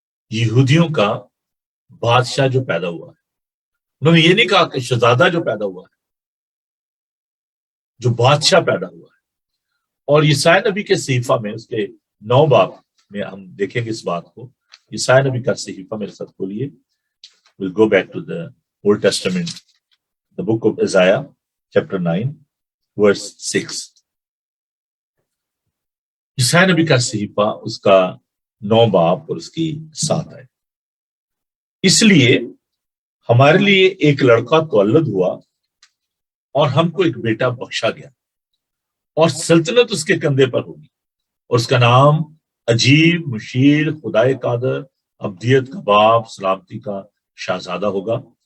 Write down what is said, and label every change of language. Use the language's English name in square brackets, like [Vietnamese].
[Urdu] یہودیوں کا بادشاہ جو پیدا ہوا ہے. انہوں نے یہ نہیں کہا کہ شہزادہ جو پیدا ہوا ہے, جو بادشاہ پیدا ہوا ہے. اور یسایا نبی کے صحیفہ میں اس کے 9 باب میں ہم دیکھیں گے اس بات کو. یسایا نبی کا صحیفہ میرے ساتھ کھولیے. [English] We'll go back to the Old Testament, the book of Isaiah, chapter 9, verse 6. [Urdu] یسایا نبی کا صحیفہ اس کا 9 باب اور اس کی 7 آیت. اس لیے ہمارے لیے ایک لڑکا تولد ہوا اور ہم کو ایک بیٹا بخشا گیا اور سلطنت اس کے کندھے پر ہوگی اور اس کا نام عجیب, مشیر, خدائے قادر, ابدیت کا باپ, سلامتی کا شہزادہ ہوگا.